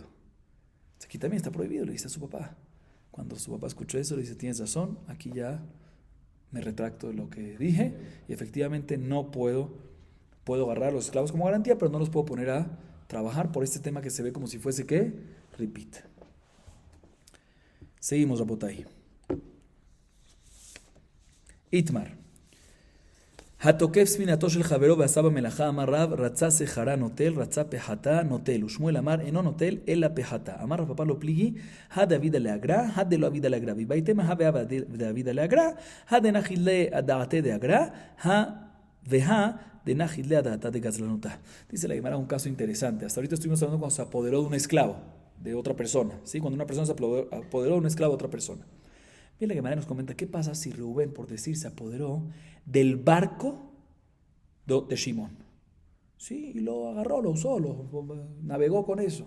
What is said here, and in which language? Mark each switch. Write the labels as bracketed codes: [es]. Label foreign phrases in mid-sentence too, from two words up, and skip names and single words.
[es] Aquí también está prohibido, le dice a su papá. Cuando su papá escuchó eso, le dice, tienes razón, aquí ya me retracto de lo que dije y efectivamente no puedo agarrar a los esclavos como garantía, pero no los puedo poner a trabajar por este tema que se ve como si fuese ¿qué? Repeat. Seguimos, Rabotai. Itmar. [he] התוקף ספינתו של חברו ועשה במלאכה, אמר רב, רצה שכרה נוטל, רצה פחתה נוטל, ושמואל אמר, אינו נוטל, אלא פחתה. [arc] אמר רב פפא לא פליגי, הדאבידא לאגרא, הדלא אבידא לאגרא, ובייתמה הווה דאבידא לאגרא, הדנחילא דעתי דאגרא, והא דנחילא דעתה דגזלנותא. [es] Dice la Gemara un caso interesante. Hasta ahorita estuvimos hablando cuando se apoderó de un esclavo, de otra persona, ¿sí? Cuando una persona se apoderó de un esclavo de otra persona. Bien, la Gemara nos comenta, ¿qué pasa si Reuben, por decir, se apoderó del barco de Shimón? Sí, y lo agarró, lo usó, navegó con eso.